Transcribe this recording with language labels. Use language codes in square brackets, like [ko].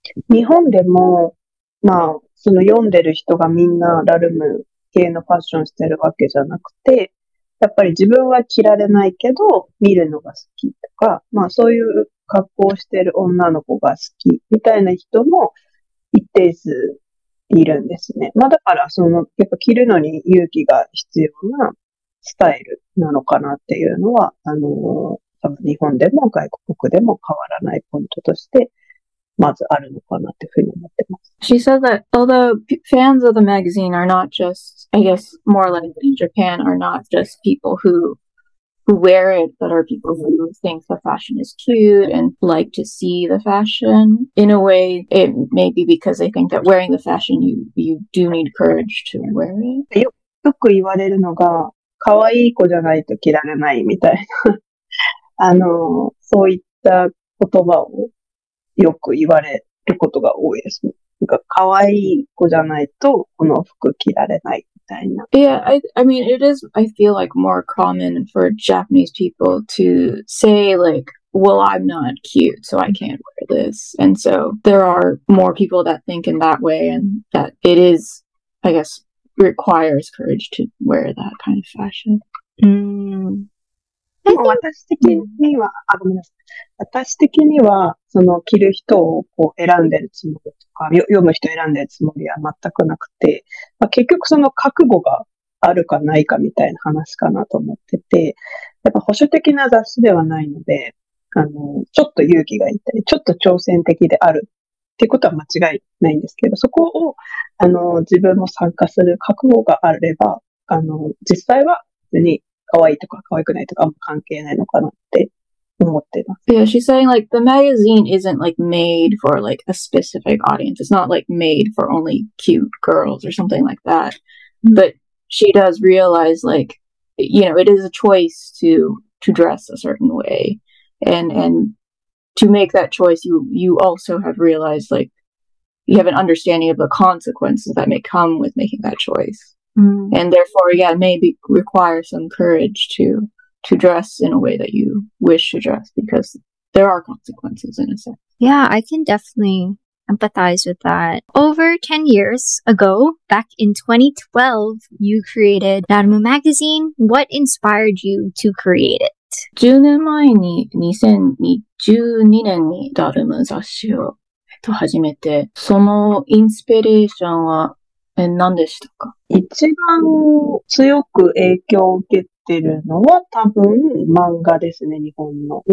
[ja] 日本でも、その読んでる人がみんなラルム系のファッションしてるわけじゃなくて、やっぱり自分は着られないけど、見るのが好きとか、そういう格好をしてる女の子が好きみたいな人も一定数いるんですね。だから、やっぱ着るのに勇気が必要なスタイルなのかなっていうのは、多分日本でも外国でも変わらないポイントとして、まずあるのかなっていうふうに思ってます。 [en] She said that although fans of the magazine are not just, I guess, more like in Japan, are not just people who wear it, but are people who think the fashion is cute and like to see the fashion. In a way, it may be because they think that wearing the fashion, you do need courage to wear it. [ja] よく言われるのが、可愛い子じゃないと着られないみたいな、そういった言葉をよく言われることが多いです。可愛い子じゃないとこの服着られないみたいな。 [en] Yeah, I mean, it is, I feel like more common for Japanese people to say like, well, I'm not cute, so I can't wear this. And so there are more people that think in that way, and that it is, I guess, requires courage to wear that kind of fashion. [ja] 私的には、ごめんなさい。私的には、着る人を選んでるつもりとか、読む人選んでるつもりは全くなくて、結局覚悟があるかないかみたいな話かなと思ってて、やっぱ保守的な雑誌ではないので、ちょっと勇気がいったり、ちょっと挑戦的であるっていうことは間違いないんですけど、そこを、自分も参加する覚悟があれば、実際は別に可愛いとか可愛くないとか関係ないのかなって思ってます。 [en] Yeah, she's saying like the magazine isn't like made for like a specific audience. It's not like made for only cute girls or something like that. But she does realize like, you know, it is a choice to dress a certain way. And to make that choice, you also have realized like you have an understanding of the consequences that may come with making that choice. And therefore, yeah, maybe require some courage to dress in a way that you wish to dress, because there are consequences in a sense. Yeah, I can definitely empathize with that. Over 10 years ago, back in 2012, you created LARME magazine. What inspired you to create it? [ja] 10年前に2012年にダルム雑誌を始めて、そのインスピレーションは何でしたか？一番強く影響を受けてるのは多分漫画ですね、日本の。